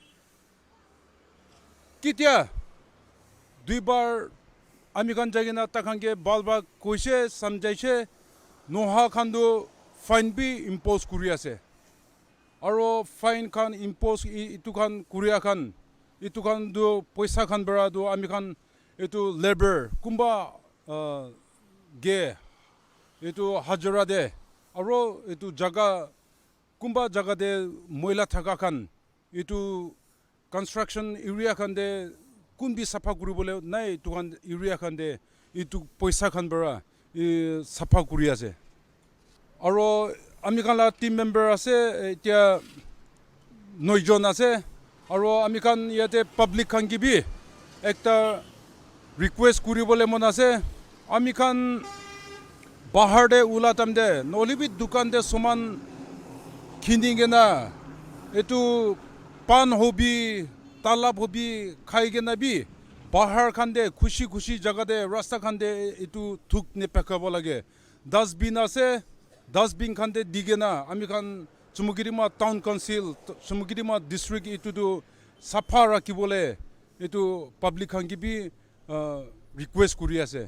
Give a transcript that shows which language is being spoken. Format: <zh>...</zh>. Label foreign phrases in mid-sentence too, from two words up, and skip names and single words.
<nag>kitia duibar amikan jagina takhange balba koise samjaise noha khandu fine bi impose kuri ase aro fine khan impose itu khan kuria khan itu khan do paisa khan bara do amikan itu labor kumba ge itu hajara de aro itu jaga kumba jaga de moila thaka khan itu</nag> <en>construction area</en> <nag>khan de kun bi safa kuribole nai tukan area khan de itu paisa khan bara safa kuri ase aro ami kan la</nag> <en>team member</en> <nag>ase etia 9 jon ase aro ami kan yate public khan ki bi ekta request kuribole mon ase ami kan bahar de ulatam de nolibi dukan de suman kinikena etu pan hobi talab hobi khaikena bi pahar khande khushi khushi jagate rasta khande etu thuk nepekab lage dustbin ase dustbin khande digena ami khan Chumoukedima Town Council Chumoukedima District etuto safa rakhibole etu public khanki bi request kori ase</nag>